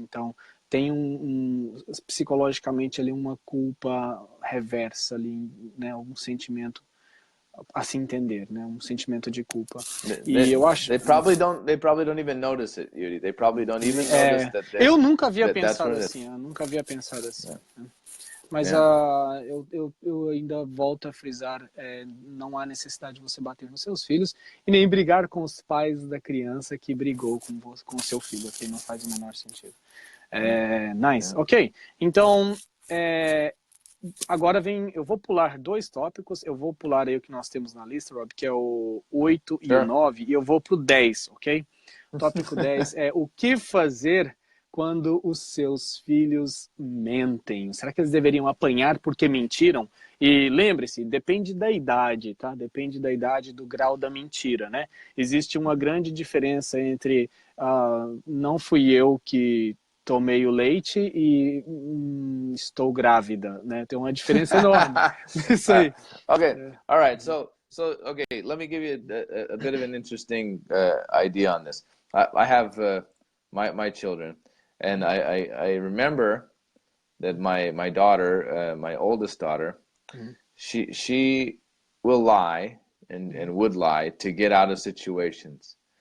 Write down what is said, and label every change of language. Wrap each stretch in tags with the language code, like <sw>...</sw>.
<pt>Então, tem psicologicamente ali uma culpa reversa ali, né, um sentimento a se entender, né, um sentimento de culpa. Eu acho.</pt> <en>They probably don't even notice it, Yuri. They probably don't even notice that.</en> <pt>Eu nunca havia pensado assim. Mas eu ainda volto a frisar, não há necessidade de você bater nos seus filhos e nem brigar com os pais da criança que brigou com o seu filho, ok? Não faz o menor sentido. Nice, ok. Então, agora eu vou pular 2 tópicos, eu vou pular aí o que nós temos na lista, Rob, que é o 8 e o 9, e eu vou pro 10, ok? Tópico 10 é o que fazer quando os seus filhos mentem. Será que eles deveriam apanhar porque mentiram? E lembre-se, depende da idade, tá? Depende da idade, do grau da mentira, né? Existe uma grande diferença entre não fui eu que tomei o leite e estou grávida, né? Tem uma diferença enorme. Isso aí.</pt> <en>Okay, all right. So okay, let me give you a bit of an interesting idea on this. I have my children. And I remember that my daughter, my oldest daughter, she will lie and would lie to get out of situations.</en>